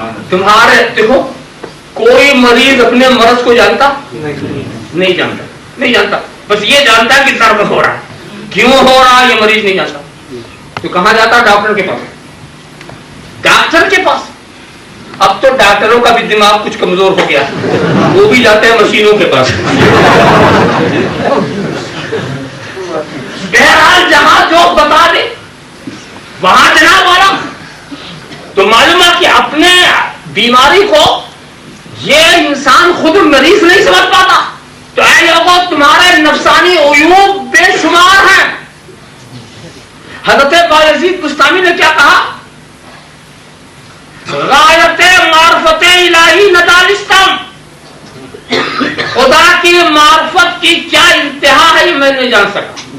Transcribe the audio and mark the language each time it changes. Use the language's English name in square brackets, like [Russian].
[Urdu] تمہارے دیکھو کوئی مریض اپنے مرض کو جانتا نہیں جانتا بس یہ جانتا ہے کہ درد ہو رہا ہے. کیوں ہو رہا ہے یہ مریض نہیں جانتا. تو کہاں جاتا؟ ڈاکٹر کے پاس. اب تو ڈاکٹروں کا بھی دماغ کچھ کمزور ہو گیا, وہ بھی جاتے ہیں مشینوں کے پاس. بہرحال جہاں جو بتا دے وہاں جناب والا. تو معلوم ہے کہ اپنے بیماری کو یہ انسان خود مریض نہیں سمجھ پاتا. تو اے لوگوں تمہارے نفسانی عیوب بے شمار ہیں. حضرت بایزید بستامی نے کیا کہا؟ [Persian] غایت معرفت الہی ندانستم, [Urdu] خدا کی معرفت کی کیا انتہا ہے یہ میں نہیں جان سکا.